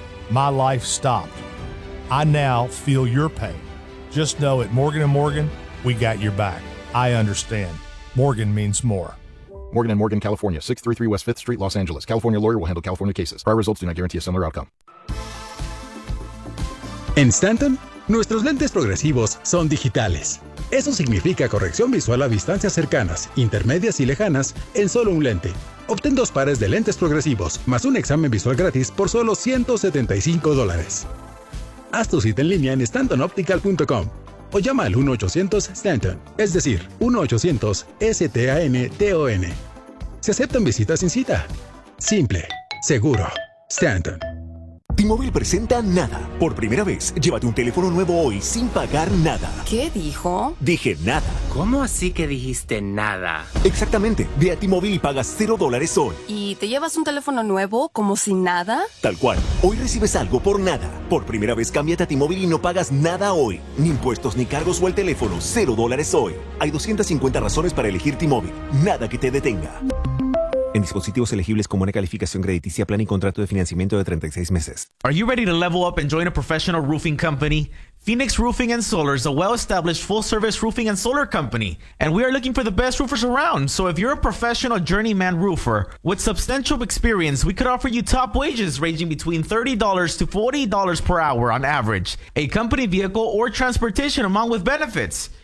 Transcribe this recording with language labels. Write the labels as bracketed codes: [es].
[en] My life stopped. I now feel your pain. Just know at Morgan & Morgan, we got your back. I understand. Morgan means more. Morgan & Morgan, California, 633 West 5th Street, Los Angeles. California lawyer will handle California cases. Prior results do not guarantee a similar outcome. [es] En Stanton, nuestros lentes progresivos son digitales. Eso significa corrección visual a distancias cercanas, intermedias y lejanas en solo un lente. Obtén dos pares de lentes progresivos más un examen visual gratis por solo $175. Haz tu cita en línea en stantonoptical.com o llama al 1-800-STANTON, es decir, 1-800-STANTON. Se aceptan visitas sin cita. Simple. Seguro. Stanton. T-Mobile presenta Nada. Por primera vez, llévate un teléfono nuevo hoy sin pagar nada. ¿Qué dijo? Dije nada. ¿Cómo así que dijiste nada? Exactamente. Ve a T-Mobile y paga $0 hoy. ¿Y te llevas un teléfono nuevo como si nada? Tal cual. Hoy recibes algo por nada. Por primera vez, cámbiate a T-Mobile y no pagas nada hoy. Ni impuestos, ni cargos o el teléfono. $0 hoy. Hay 250 razones para elegir T-Mobile. Nada que te detenga. En dispositivos elegibles como una calificación crediticia, plan y contrato de financiamiento de 36 meses. [en] Are you ready to level up and join a professional roofing company? Phoenix Roofing and Solar is a well-established full-service roofing and solar company, and we are looking for the best roofers around. So if you're a professional journeyman roofer with substantial experience, we could offer you top wages ranging between $30 to $40 per hour on average, a company vehicle or transportation among with benefits.